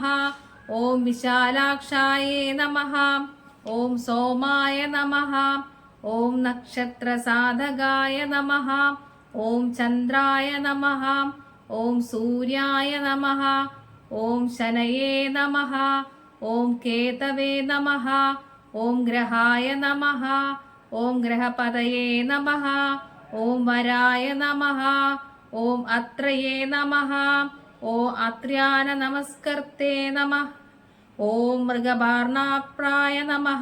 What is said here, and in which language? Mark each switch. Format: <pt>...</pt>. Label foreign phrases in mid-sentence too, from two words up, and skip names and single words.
<sa>ॐ विशालाक्षाय नमः. ॐ सोमाय नमः. ॐ नक्षत्रसाधकाय नमः. ॐ चन्द्राय नमः. ॐ सूर्याय नमः. ॐ शनये नमः. ॐ केतवे नमः. ഓം ഗ്രഹായ നമഃ. ഓം ഗ്രഹപതയേ നമഃ. ഓം വരായ നമഃ. ഓം അത്രയേ നമഃ. ഓം അത്ര്യാന നമസ്കർത്തേ നമഃ. ഓം മൃഗപാർണാപ്രായ നമഃ.</sa>